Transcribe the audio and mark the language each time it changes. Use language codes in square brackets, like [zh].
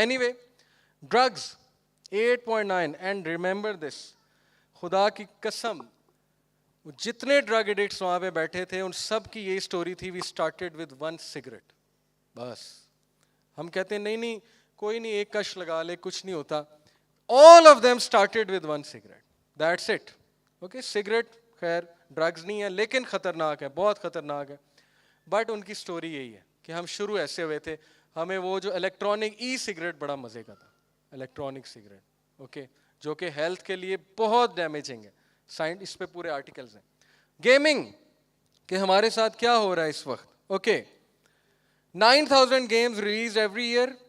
[ur] Any way, drugs 8.9. [en] and remember this, [ur] خدا کی قسم جتنے ڈرگ ایڈکٹس وہاں پہ بیٹھے تھے ان سب کی یہی سٹوری تھی. [en] We started with 1 cigarette. [ur] بس ہم کہتے ہیں نہیں نہیں کوئی نہیں، ایک کش لگا لے، کچھ نہیں ہوتا. [en] All of them started with 1 cigarette. That's it. [ur] Okay, cigarette خیر ڈرگز نہیں ہے لیکن خطرناک ہے، بہت خطرناک ہے. بٹ ان کی سٹوری یہی ہے کہ ہم شروع ایسے ہوئے تھے. ہمیں وہ جو الیکٹرانک ای سگریٹ بڑا مزے کا تھا، الیکٹرانک سگریٹ، اوکے، جو کہ ہیلتھ کے لیے بہت ڈیمیجنگ ہے. سائنس اس پہ پورے آرٹیکلز ہیں. گیمنگ، کہ ہمارے ساتھ کیا ہو رہا ہے اس وقت. [en] Okay, 9,000 games released every year.